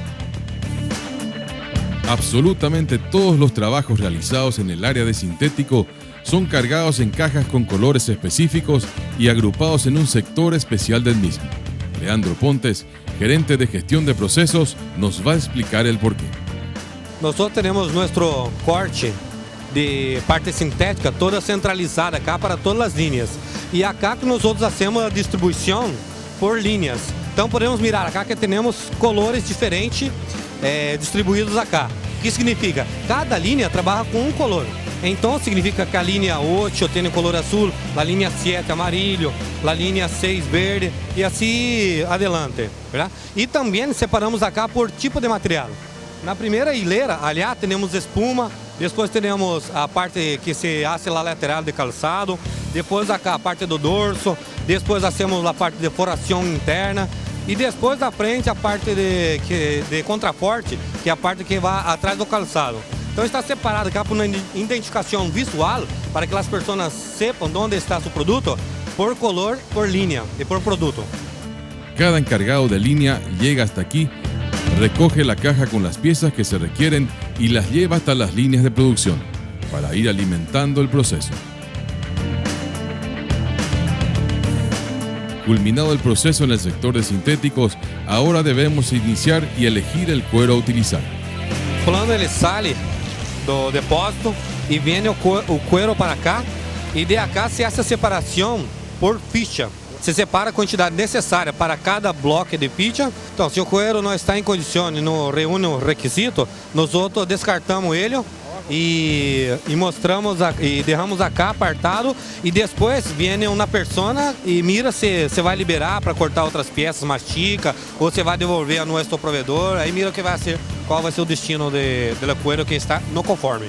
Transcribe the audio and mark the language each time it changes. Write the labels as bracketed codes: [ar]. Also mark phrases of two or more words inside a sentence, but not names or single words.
[es] Absolutamente todos los trabajos realizados en el área de sintético son cargados en cajas con colores específicos y agrupados en un sector especial del mismo. Leandro Pontes, gerente de gestión de procesos, nos va a explicar el porqué. Nosotros tenemos nuestro corte de parte sintética toda centralizada acá para [pt] todas as linhas. E acá que nós hacemos a distribuição por linhas. Então podemos mirar acá que temos colores diferentes distribuídos acá. O que significa? Cada linha trabalha com um color. Então significa que a linha 8 tem color azul, a linha 7 amarillo, a linha 6 verde e assim adelante, ¿verdad? E também separamos acá por tipo de material. Na primeira hilera, allá temos espuma, depois temos a parte que [es] se hace la lateral [pt] de calçado, depois acá a parte do dorso, depois hacemos a parte de foração interna e depois da frente a parte de contraforte, que é a parte que vai atrás do calçado. Então está separado acá por uma identificação visual para que as pessoas sepam onde está seu produto por color, por linha e por produto. [es] Cada encargado de línea llega hasta aquí, recoge la caja con las piezas que se requieren y las lleva hasta las líneas de producción para ir alimentando el proceso. Culminado el proceso en el sector de sintéticos, ahora debemos iniciar y elegir el cuero a utilizar. [pt] Quando ele sai do depósito e vem o cuero para cá, e de cá [es] se hace [pt] a separação por ficha. Se separa a quantidade necessária para cada bloco de ficha. Então, se o cuero não está em condições, não reúne o requisito, nós outros descartamos ele e mostramos e deixamos acá apartado e depois vem uma persona e mira se vai liberar para cortar outras peças, mastica ou se vai devolver a nosso provedor, aí mira o que vai ser, qual vai ser o destino do cuero que está no conforme.